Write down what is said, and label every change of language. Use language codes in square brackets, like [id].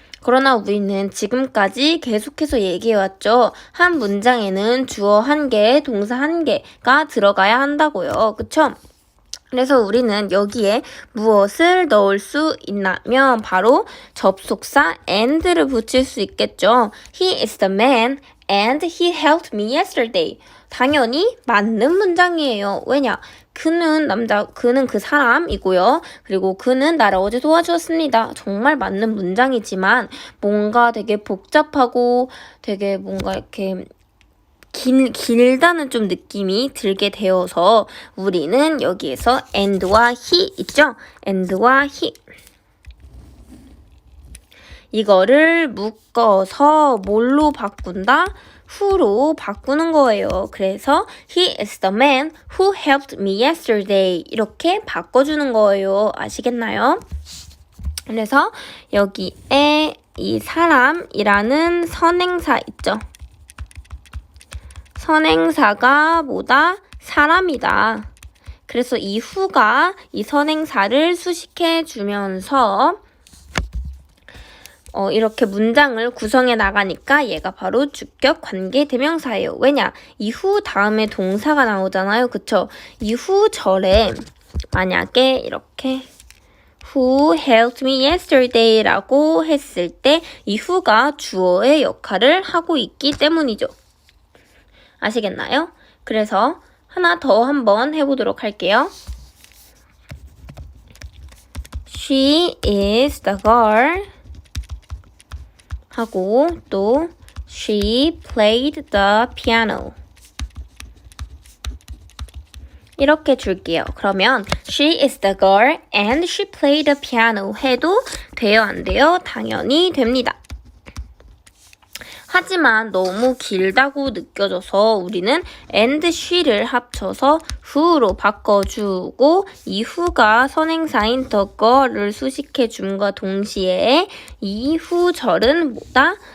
[ko] 그러나 우리는 지금까지 계속해서 얘기해왔죠. 한 문장에는 주어 한 개, 동사 한 개가 들어가야 한다고요. 그쵸? 그래서 우리는 여기에 무엇을 넣을 수 있냐면 바로 접속사 and를 붙일 수 있겠죠. [en] He is the man and he helped me yesterday. [ko] 당연히 맞는 문장이에요. 왜냐? 그는 그 사람이고요. 그리고 그는 나를 어제 도와주었습니다. 정말 맞는 문장이지만 뭔가 되게 복잡하고 되게 뭔가 이렇게 길다는 좀 느낌이 들게 되어서 우리는 여기에서 and와 he 있죠? and와 he 이거를 묶어서 뭘로 바꾼다? who로 바꾸는 거예요. [en] 그래서 he is the man who helped me yesterday [ko] 이렇게 바꿔주는 거예요. 아시겠나요? 그래서 여기에 이 사람이라는 선행사 있죠. 선행사가 뭐다? 사람이다. 그래서 이 who가 이 선행사를 수식해 주면서 이렇게 문장을 구성해 나가니까 얘가 바로 주격 관계 대명사예요. 왜냐? 이 who 다음에 동사가 나오잖아요. 그쵸? 이 who 절에 만약에 이렇게 [en] Who helped me yesterday [ko] 라고 했을 때 이 who가 주어의 역할을 하고 있기 때문이죠. 아시겠나요? 그래서 하나 더 한번 해보도록 할게요. [en] She is the girl [ko] 하고 또 [en] She played the piano [ko] 이렇게 줄게요. 그러면 [en] She is the girl and she played the piano [ko] 해도 돼요? 안 돼요? 당연히 됩니다. 하지만 너무 길다고 느껴져서 우리는 and she를 합쳐서 who로 바꿔주고 이 who가 선행사인 the girl을 수식해줌과 동시에 이 who절은 뭐다?